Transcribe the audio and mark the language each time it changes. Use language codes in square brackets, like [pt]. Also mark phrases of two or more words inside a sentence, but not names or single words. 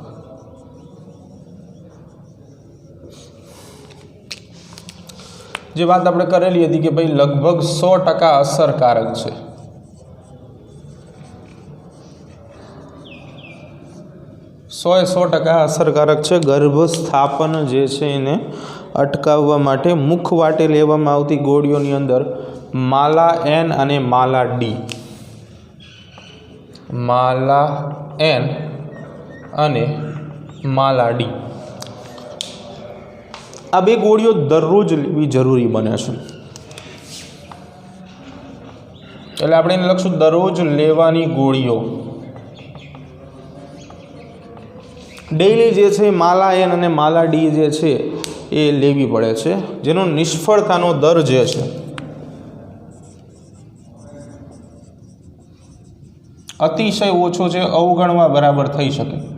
[gu] જે બાત આપણે કરેલી હતી કે ભાઈ લગભગ 100% અસરકારક છે। સો ટકા અસરકારક છે। ગર્ભસ્થાપન જે છે એને અટકાવવા માટે મુખવાટે લેવામાં આવતી ગોળીઓની અંદર માલા N અને માલા D, માલા N અને માલા D આ બે ગોળીઓ દરરોજ લેવી જરૂરી બને છે। એટલે આપણે એને લખશું દરરોજ લેવાની ગોળીઓ। ડેઈલી જે છે માલા N અને માલા D જે છે એ લેવી પડે છે, જેનો નિષ્ફળતાનો દર જે છે અતિશય ઓછો છે, અવગણવા બરાબર થઈ શકે।